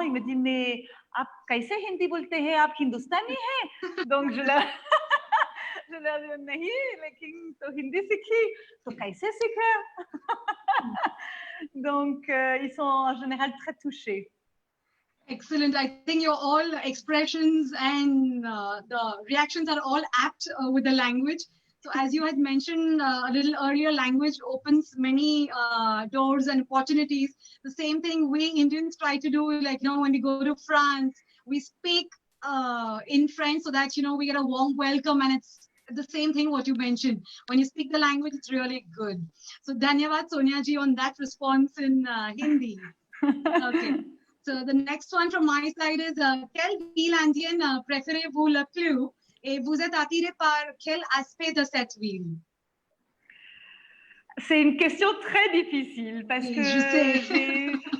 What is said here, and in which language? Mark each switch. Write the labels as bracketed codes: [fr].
[fr] Ils me disent mais [hi] आप कैसे हिंदी बोलते हैं, आप हिंदुस्तानी हैं? [fr] Donc je leur dis [hi] नहीं, लेकिन तो हिंदी सीखी, तो कैसे सीखा? [fr] Donc ils sont en général très touchés. [en] Excellent. I think your all expressions and the reactions are all apt with the language. So as you had mentioned a little earlier, language opens many doors and opportunities. The same thing we Indians try to do, like, you know, when we go to France, we speak in French so that, you know, we get a warm welcome, and it's the same thing what you mentioned. When you speak the language, it's really good. So dhanyavad Sonia ji on that response in Hindi. Okay. So the next one from my side is [fr] quelle ville indienne préférez-vous le plus et vous êtes attiré par quel aspect de cette ville? C'est une question très difficile parce Oui, que je sais.